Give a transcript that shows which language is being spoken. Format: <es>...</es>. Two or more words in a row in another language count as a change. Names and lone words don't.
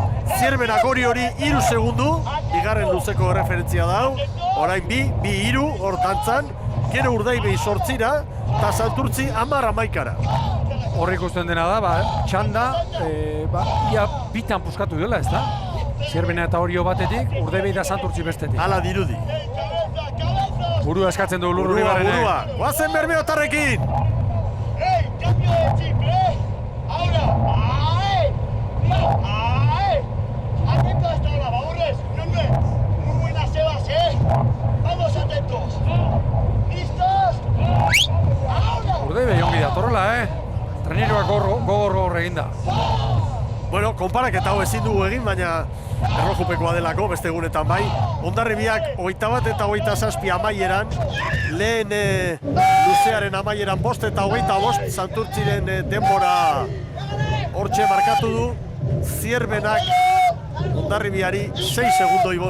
<eu>Zierbenak hori 3 segundu, bigarren luzeko referentzia dau, orain 2-3 hor dantzan, gero Urdaibai 8ra, eta Santurtzi 10-11. Horri ikusten dena da, txanda, ia bitan puskatu dela, ez da? Zierbena eta Orio batetik, Urdaibai da Santurtzi bestetik. Hala dirudi. Burua eskatzen du Lurru Ribarrenek. Burua, guazen Bermeotarrekin!</eu> <es>Cambio de chip, ahora, atento a esta hora, Baburres, hombre, muy buena Sebas, vamos atentos, listos, ahora.</es> <eu>Urdaibai ongi datorrela, Treneroak gogor eginda. Bueno, konparaketa hau ezin dugu egin, baina erlojupekoa delako, beste egunetan bai. Hondarribiak 21 eta 27 amaieran, lehen luzearen amaieran 5 eta 25, Santurtziren denbora hortxe markatu du, Zierbenak Hondarribiari 6 segundo ibon.</eu>